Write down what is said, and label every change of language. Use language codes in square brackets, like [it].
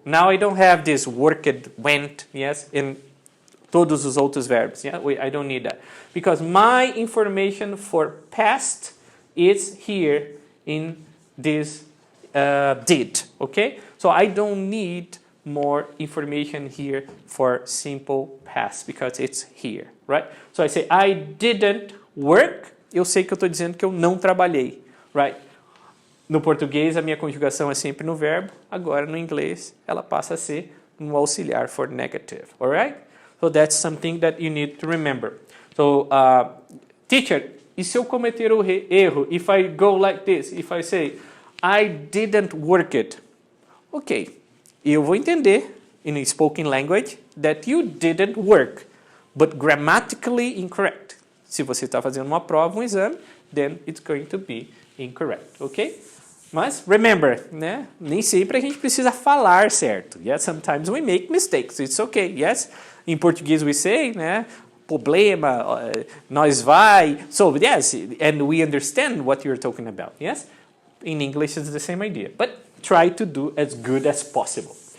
[en] Now I don't have this worked, went, yes, in [pt] todos os outros verbos. [en] Yeah? I don't need that. Because my information for past is here in this did, okay? So I don't need more information here for simple past because it's here, right? So I say I didn't work, [pt] eu sei que eu estou dizendo que eu não trabalhei, [en] right? [pt] No português a minha conjugação é sempre no verbo, agora no inglês ela passa a ser no auxiliar [en] for negative, alright? So that's something that you need to remember. So, teacher, [pt] e se eu cometer o erro, [en] if I go like this, if I say, I didn't work it, ok, [pt] eu vou entender, [en] in spoken language, that you didn't work, but grammatically incorrect. [pt] Se você está fazendo uma prova, um exame, [en] then it's going to be incorrect, ok? [pt] Mas, [en] remember, [pt] né? Nem sempre a gente precisa falar certo. [en] Yes, sometimes we make mistakes, it's okay, yes? [pt] Em português [en] we say, né? [pt] Problema, nós vai. [en] So, yes, and we understand what you're talking about, yes? In English it's the same idea, but try to do as good as possible.